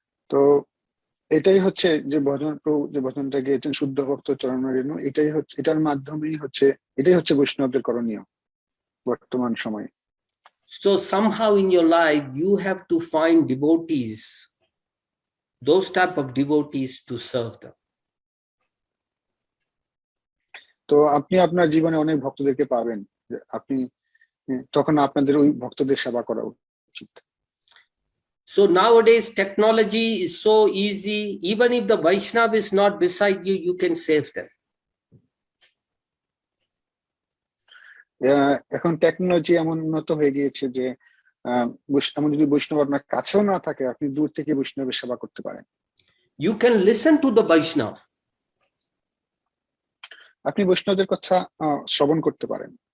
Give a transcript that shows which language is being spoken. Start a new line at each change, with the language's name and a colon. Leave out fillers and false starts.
Bangla: তো এটাই হচ্ছে যে ভজন, প্রভু যে ভজনটা গেয়েছেন শুদ্ধ ভক্ত চরণ রেণু, এটাই হচ্ছে, এটার মাধ্যমেই হচ্ছে, এটাই হচ্ছে বৈষ্ণবদের করণীয় বর্তমান সময়ে।
English: So somehow in your life you have to find devotees, those type of devotees to serve them.
Bangla: তো আপনি আপনার জীবনে অনেক ভক্তদেরকে পাবেন, আপনি তখন আপনাদের ওই ভক্তদের সেবা করা উচিত।
English: So nowadays technology is so easy, even if the Vaishnava is not beside you, you can save them.
Bangla: এখন টেকনোলজি এমন উন্নত হয়ে গিয়েছে যে এমন যদি বৈষ্ণব আপনার কাছেও না থাকে, আপনি দূর থেকে বৈষ্ণবের সেবা করতে পারেন।
English: You can listen to the Vaishnava.
Bangla: আপনি বৈষ্ণবদের কথা শ্রবণ করতে পারেন।